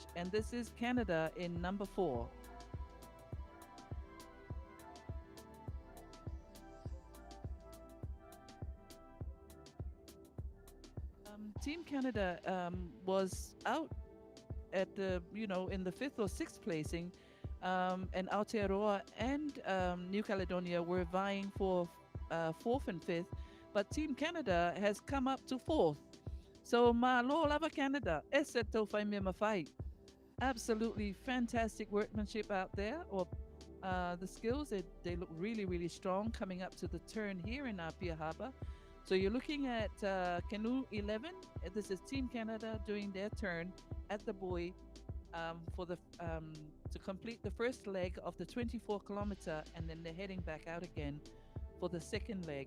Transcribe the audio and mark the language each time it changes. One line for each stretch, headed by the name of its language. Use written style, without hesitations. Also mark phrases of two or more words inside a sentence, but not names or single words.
English: And this is Canada in number 4. Team Canada was out at in the 5th or 6th placing, and Aotearoa and New Caledonia were vying for 4th and 5th, but Team Canada has come up to 4th.
Samoan: So malo lava Canada, eseto fai me mafai.
English: Absolutely fantastic workmanship out there, or the skills, they look really, really strong coming up to the turn here in Apia Harbor. So you're looking at Canoe 11. This is Team Canada doing their turn at the buoy for the to complete the first leg of the 24-kilometer, and then they're heading back out again for the second leg.